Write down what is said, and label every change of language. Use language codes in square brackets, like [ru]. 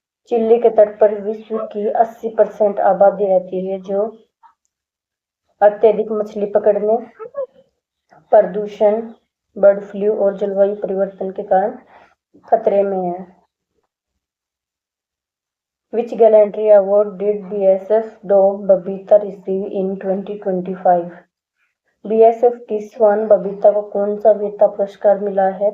[hi] Chilli के तट पर विश्व की 80% आबादी रहती है, जो अत्यधिक मछली पकड़ने, प्रदूषण, बर्ड फ्लू और जलवायु परिवर्तन के कारण खतरे में है। [en] Which gallantry award did BSF dog Babita receive in 2025? [hi] BSF की स्वान बबीता को कौन सा वीरता पुरस्कार मिला है?